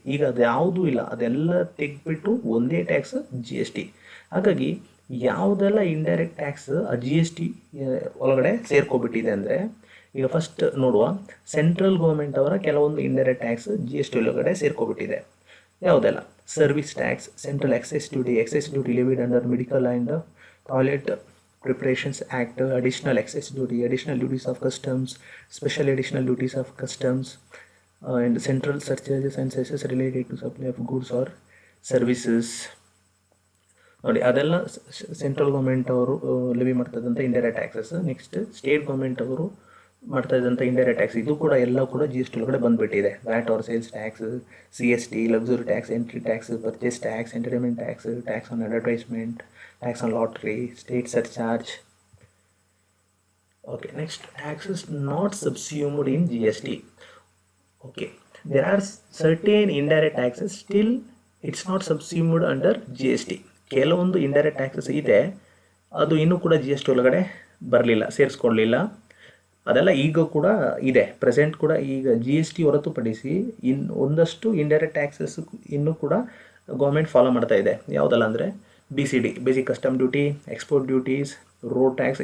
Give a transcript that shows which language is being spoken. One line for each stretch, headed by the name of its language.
Kannada: ಈಗ ಅದು ಯಾವುದೂ ಇಲ್ಲ, ಅದೆಲ್ಲ ತೆಗೆದ್ಬಿಟ್ಟು ಒಂದೇ ಟ್ಯಾಕ್ಸ್ ಜಿ ಎಸ್ ಟಿ. ಹಾಗಾಗಿ ಯಾವುದೆಲ್ಲ ಇಂಡೈರೆಕ್ಟ್ ಟ್ಯಾಕ್ಸ್ ಆ ಜಿ ಎಸ್ ಟಿ ಒಳಗಡೆ ಸೇರ್ಕೊಬಿಟ್ಟಿದೆ ಅಂದರೆ, ಈಗ ಫಸ್ಟ್ ನೋಡುವ ಸೆಂಟ್ರಲ್ ಗೌರ್ಮೆಂಟ್ ಅವರ ಕೆಲವೊಂದು indirect tax G S T ಒಳಗಡೆ ಸೇರ್ಕೊಬಿಟ್ಟಿದೆ. ಯಾವುದೆಲ್ಲ?
English: Service tax, central excise duty levied under medical and toilet Preparations Act, additional excess duty, additional duties of customs, special additional duties of customs, and central surcharges and cesses related to supply of goods or services.
Kannada: ನೋಡಿ, ಅದೆಲ್ಲ central government ಅವರು levy ಮಾಡ್ತದಂಥ indirect taxes. Next state government ಅವರು ಮಾಡ್ತಾ ಇದ್ದಂಥ indirect tax, ಇದು ಕೂಡ ಎಲ್ಲ ಕೂಡ ಜಿ ಎಸ್ ಟಿ ಒಳಗಡೆ ಬಂದುಬಿಟ್ಟಿದೆ.
English: VAT or sales tax, C S T, luxury tax, entry tax, purchase tax, entertainment tax, tax on advertisement, tax on lottery, state surcharge. Okay, next, taxes not subsumed in GST. Okay, there are certain indirect taxes, still it's not subsumed under GST.
Kannada: ಕೆಲವೊಂದು indirect taxes ಇದೆ, ಅದು ಇನ್ನೂ ಕೂಡ G S T ಒಳಗಡೆ ಬರಲಿಲ್ಲ, ಸೇರಿಸ್ಕೊಳ್ಳಲಿಲ್ಲ. ಅದೆಲ್ಲ ಈಗ ಕೂಡ ಇದೆ, ಪ್ರೆಸೆಂಟ್ ಕೂಡ. ಈಗ ಜಿ ಎಸ್ ಟಿ ಹೊರತುಪಡಿಸಿ ಒಂದಷ್ಟು ಇಂಡೈರೆಕ್ಟ್ ಟ್ಯಾಕ್ಸಸ್ ಇನ್ನೂ ಕೂಡ ಗೌರ್ಮೆಂಟ್ ಫಾಲೋ ಮಾಡ್ತಾ ಇದೆ. ಯಾವುದಲ್ಲ ಅಂದರೆ BCD, basic custom duty, export duties, road tax.